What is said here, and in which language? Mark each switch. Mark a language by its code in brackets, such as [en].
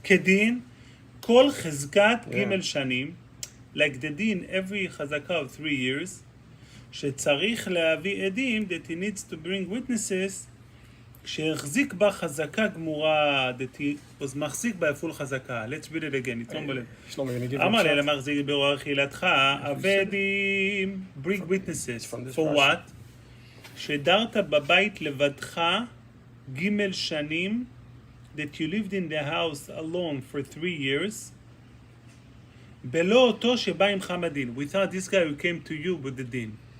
[he] כדין, כל חזקת ג' שנים, [en] like the din every חזקה of 3 years, [he] שצריך להביא עדים, [en] that he needs to bring witnesses, [he] כשהחזיק בה חזקה גמורה, [en] that he was [he] מחזיק בה [en] full חזקה. Let's read it again, it's not בלב. Shlomo, you're gonna give [he] אמר [en] him [he] לי [en] shots? [he] למחזיק ברור אכילתך, הבא עדים, [en] bring witnesses, from this for Rashi. what? [he] שדרת בבית לבדך ג' שנים, [en] that you lived in the house alone for 3 years, [he] בלא אותו שבא עמך בדין. [en] Without this guy who came to you with the din.